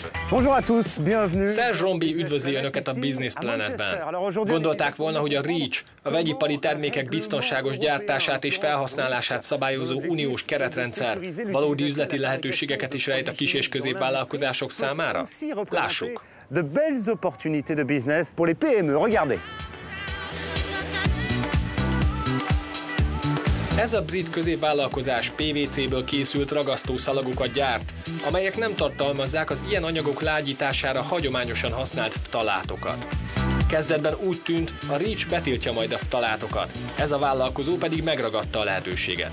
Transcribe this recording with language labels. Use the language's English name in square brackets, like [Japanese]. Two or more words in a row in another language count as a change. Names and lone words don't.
[French] Bonjour à tous, bienvenue. [Hungarian] Serge Rombi üdvözli Önöket a Business Planetben. Gondolták volna, hogy a REACH, a vegyipari termékek biztonságos gyártását és felhasználását szabályozó uniós keretrendszer valódi üzleti lehetőségeket is rejt a kis- és középvállalkozások számára? Lássuk! [French] De belles opportunités de business pour les PME, regardez. [Hungarian] Ez a brit középvállalkozás PVC-ből készült ragasztószalagokat gyárt, amelyek nem tartalmazzák az ilyen anyagok lágyítására hagyományosan használt ftalátokat. Kezdetben úgy tűnt, a REACH betiltja majd a ftalátokat, ez a vállalkozó pedig megragadta a lehetőséget.